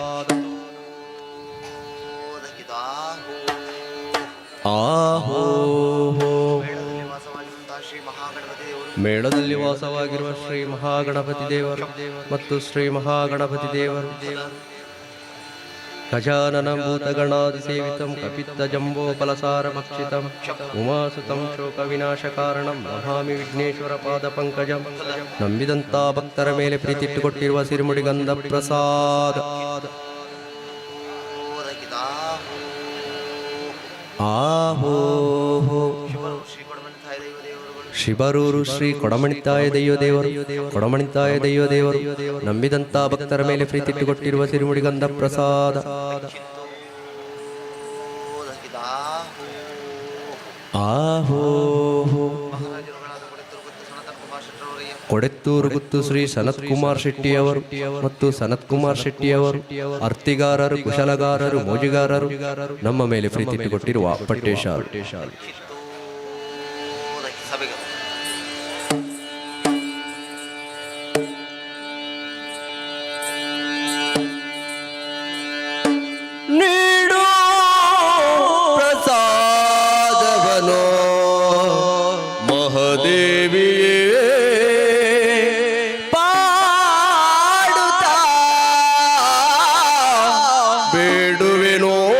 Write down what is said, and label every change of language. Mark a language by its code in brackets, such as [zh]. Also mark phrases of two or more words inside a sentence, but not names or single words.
[kn] ಆಹೋ ಮೇಳದಲ್ಲಿ ವಾಸವಾಗಿರುವ ಶ್ರೀ ಮಹಾಗಣಪತಿ ದೇವರು [sa] ಮತ್ತು ಶ್ರೀ ಮಹಾಗಣಪತಿ ದೇವರು गजाननं भूतगणादि सेवितं कपित्थ जम्बू फलसार भक्षितं उमासुतं शोक विनाश कारणं नमामि विघ्नेश्वर पाद पङ्कजम्. [kn] ನಂಬಿದಂತ ಭಕ್ತರ ಮೇಲೆ ಪ್ರೀತಿ ಇಟ್ಟುಕೊಟ್ಟಿರುವ ಸಿರಿಮುಡಿ ಗಂಧ ಪ್ರಸಾದ. ಆಹೋ ಶಿಬರೂರು ಶ್ರೀ ಕೊಡಮಣಿತಾಯ ದೈವ ದೇವರು ಕೊಡಮಣಿತಾಯ ದೈವ ದೇವರು ನಂಬಿದಂತ ಭಕ್ತರ ಮೇಲೆ ಪ್ರೀತಿ ಇಟ್ಟುಕೊಟ್ಟಿರುವ ಸಿರಿಮುಡಿ ಗಂಧ ಪ್ರಸಾದ. ಆಹೋ ಕೊಡೆತ್ತೂರು ಗುತ್ತು ಶ್ರೀ ಸನತ್ ಕುಮಾರ್ ಶೆಟ್ಟಿಯವರು ಮತ್ತು ಸನತ್ ಕುಮಾರ್ ಶೆಟ್ಟಿಯವರು ಅರ್ತಿಗಾರರು, ಕುಶಲಗಾರರು, ಮೋಜಿಗಾರರು ನಮ್ಮ ಮೇಲೆ ಪ್ರೀತಿ ಇಟ್ಟುಕೊಟ್ಟಿರುವ ಪಟ್ಟೇಶಾರು. ನೀಡು ಪ್ರಸಾದವನೋ ಮಹದೇವಿಯೇ ಪಾಡುತ್ತಾ ಬೇಡುವೆನೋ.